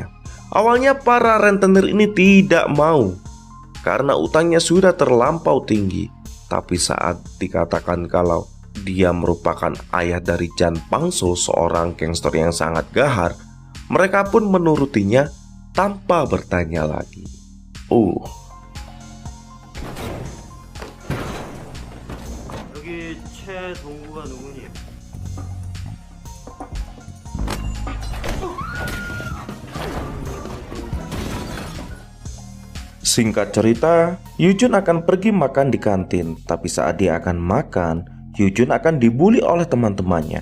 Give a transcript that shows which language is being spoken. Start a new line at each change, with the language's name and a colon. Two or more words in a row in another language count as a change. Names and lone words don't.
Indonesian: Awalnya para rentenir ini tidak mau karena utangnya sudah terlampau tinggi. Tapi saat dikatakan kalau dia merupakan ayah dari Jan Panso, seorang gangster yang sangat gahar, mereka pun menurutinya tanpa bertanya lagi.
Korean: 여기 최동구가 누구니?
Indonesian: Singkat cerita, Yujun akan pergi makan di kantin. Tapi saat dia akan makan, Yujun akan dibuli oleh teman-temannya.